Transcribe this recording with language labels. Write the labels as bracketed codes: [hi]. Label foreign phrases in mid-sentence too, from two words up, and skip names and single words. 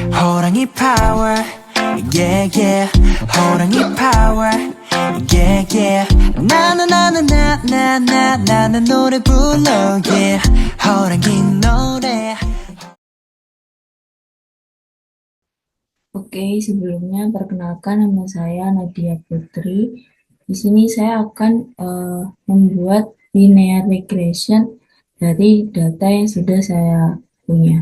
[en] 호랑이 power, yeah yeah. 호랑이 power, yeah yeah. [ko] 나는 노래 불러, yeah. 호랑이 노래. [id] Oke, sebelumnya perkenalkan nama saya Nadia Putri. Di sini saya akan membuat [en] linear regression [id] dari data yang sudah saya punya.